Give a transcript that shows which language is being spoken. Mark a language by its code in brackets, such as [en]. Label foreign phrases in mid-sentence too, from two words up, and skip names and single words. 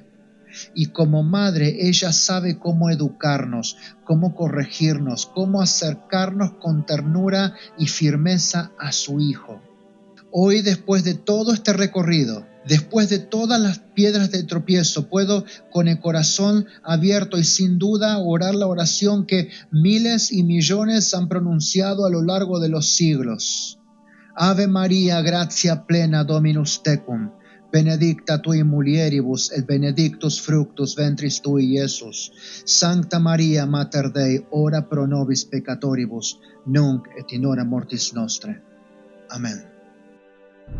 [es] Y como madre, ella sabe cómo educarnos, cómo corregirnos, cómo acercarnos con ternura y firmeza a su Hijo. Hoy, después de todo este recorrido, después de todas las piedras de tropiezo, puedo con el corazón abierto y sin duda orar la oración que miles y millones han pronunciado a lo largo de los siglos. [la] Ave María, gratia plena Dominus tecum, benedicta tui mulieribus et benedictus fructus ventris tui, Iesus. Sancta Maria, Mater Dei, ora pro nobis peccatoribus, nunc et in hora mortis nostre.